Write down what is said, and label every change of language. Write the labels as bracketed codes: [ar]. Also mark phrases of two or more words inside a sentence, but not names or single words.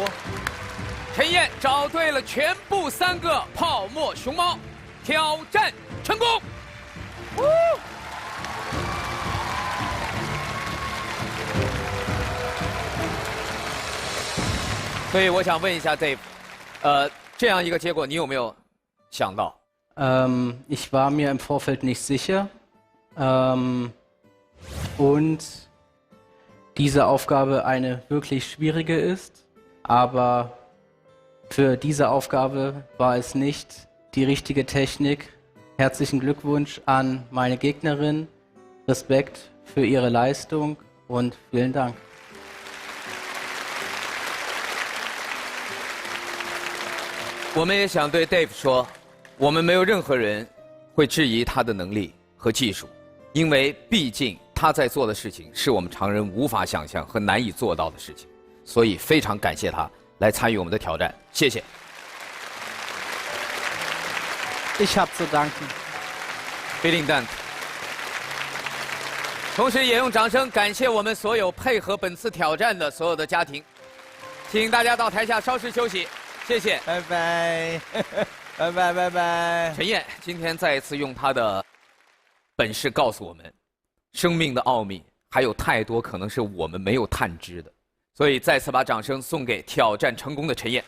[zh] 陈燕找对了全部3个泡沫熊猫，挑战成功。所以我想问一下 Dave， 这样一个结果你有没有想到 [de] ？Ich war mir im Vorfeld nicht sicher. Und diese Aufgabe eine wirklich schwierige ist, aber für diese Aufgabe war es nicht die richtige Technik. Herzlichen Glückwunsch an meine Gegnerin, Respekt für ihre Leistung und vielen Dank. [zh] 我们也想对 Dave 说，我们没有任何人会质疑他的能力和技术，因为毕竟他在做的事情是我们常人无法想象和难以做到的事情，所以非常感谢他来参与我们的挑战，谢谢。 [de] Ich habe zu danken. Vielen Dank。 [zh] 同时也用掌声感谢我们所有配合本次挑战的所有的家庭，请大家到台下稍事休息，谢谢，拜拜，拜拜拜拜。陈燕今天再一次用她的本事告诉我们，生命的奥秘还有太多可能是我们没有探知的，所以再次把掌声送给挑战成功的陈燕。